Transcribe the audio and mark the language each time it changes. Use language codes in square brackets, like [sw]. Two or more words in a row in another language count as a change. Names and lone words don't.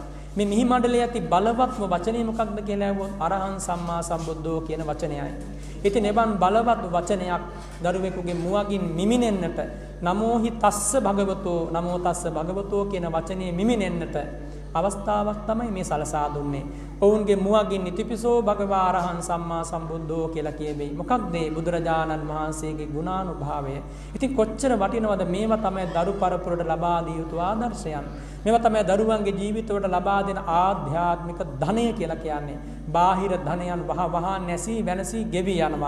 [si] මේ මිහි මණ්ඩලයේ ඇති බලවත්ම වචනේ මොකක්ද කියලා ඇහුවොත් [pi] අරහං සම්මා සම්බුද්ධෝ [si] කියන වචනයයි. ඉතින් එවන් බලවත් වචනයක් දරුවෙකුගේ මුවගින් මිමිනෙන්නට [pi] නමෝහි තස්ස භගවතෝ [si] කියන වචනේ මිමිනෙන්නට අවස්ථාවක් තමයි මේ සලසා දුන්නේ. ඔවුන්ගේ මුවගින් [pi] නිතිපිසෝ භගවා අරහං සම්මා සම්බුද්ධෝ [si] කියලා කියවෙයි. මොකක්ද මේ බුදුරජාණන් වහන්සේගේ ගුණානුභාවය? ඉතින් කොච්චර වටිනවද? මේවා තමයි දරු පරපුරට ලබා දිය යුතු ආදර්ශයන්. මේවා තමයි දරුවන්ගේ ජීවිතවලට ලබා දෙන ආධ්‍යාත්මික ධනය කියලා කියන්නේ. බාහිර ධනයන් වහ නැසී වෙනසී ගෙවි යනවා.